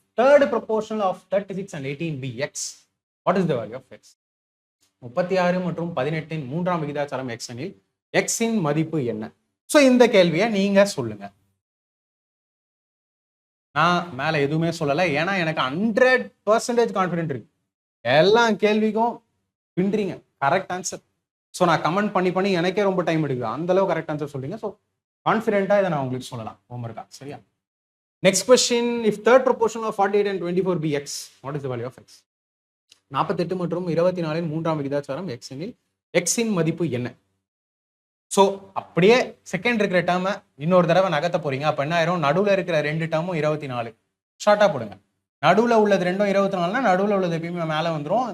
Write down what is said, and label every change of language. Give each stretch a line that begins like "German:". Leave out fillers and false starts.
English: Third proportional of 36 and 18 be x. What is the value of x?
Tamil: 36 மற்றும் 18 இன் மூன்றாம் விகிதாச்சாரம் x எனில் x இன் மதிப்பு என்ன? ஸோ இந்த கேள்வியை நீங்க சொல்லுங்க. நான் மேல எதுவுமே சொல்லலை, ஏன்னா எனக்கு 100% கான்ஃபிடென்ட் இருக்கு. எல்லா கேள்விக்கும் பின்றீங்க கரெக்ட் ஆன்சர். ஸோ நான் கமெண்ட் பண்ணி எனக்கே ரொம்ப டைம் எடுக்குது. அந்த அளவு கரெக்ட் ஆன்சர் சொல்றீங்க. ஸோ கான்ஃபிடென்ட்டா இதை நான் உங்களுக்கு சொல்லலாம். ஹோம்ஒர்க்கா? சரியா? Next question.
English: If third proportion of 48 and 24 be x, what is the value of x?
Tamil: 48 மற்றும் 24 இன் மூன்றாம் விகிதாச்சாரம் x எனில் x இன் மதிப்பு என்ன? ஸோ அப்படியே செகண்ட் இருக்கிற டேர்மை இன்னொரு தடவை நகர்த்த போறீங்க. அப்போ என்ன ஆயிரும்? நடுவில் இருக்கிற 2 டேர்மும் 24 ஷார்ட்டா போடுங்க. நடுவில் உள்ளது 2ம் 24னா நடுவில் உள்ளது எப்பயுமே மேலே வந்துடும்.